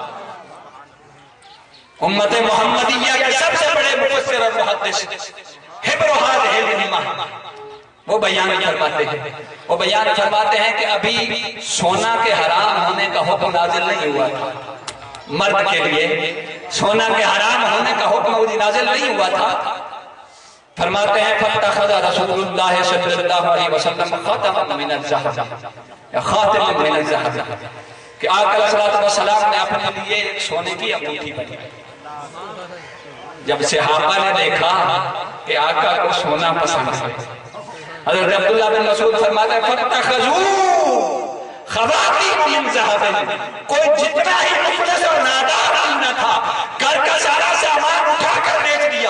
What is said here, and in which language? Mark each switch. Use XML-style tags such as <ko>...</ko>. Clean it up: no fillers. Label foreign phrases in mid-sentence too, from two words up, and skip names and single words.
<ur>امت محمدیہ کے سب سے بڑے مفسر اور محدث حبر و حاضر الامہ وہ بیان فرماتے ہیں کہ ابھی سونا کے حرام ہونے کا حکم نازل نہیں ہوا تھا. مرد کے لیے سونا کے حرام ہونے کا حکم نازل نہیں ہوا تھا. فرماتے ہیں</ur> <ar>فَاتَّخَذَ رَسُولُ اللَّهِ صلی اللہ علیہ وسلم خَاتَمًا مِنَ الذَّهَبِ</ar> <ur>یا</ur> <ar>خاتم من الذَّهَبِ</ar> <ur>کہ آقا علیہ السلام نے اپنے لیے ایک سونے کی انگوٹھی بنائی. جب صحابہ نے دیکھا کہ آقا کو سونا پسند ہے، حضرت عبداللہ بن مسعود فرماتے ہیں</ur> <ar>فَاتَّخَذُوا خواتین من ذهب،</ar> <ur>کوئی جتنا ہی مفلس اور نادار نہ تھا گھر کا سارا سامان اٹھا کر بیچ دیا.</ur>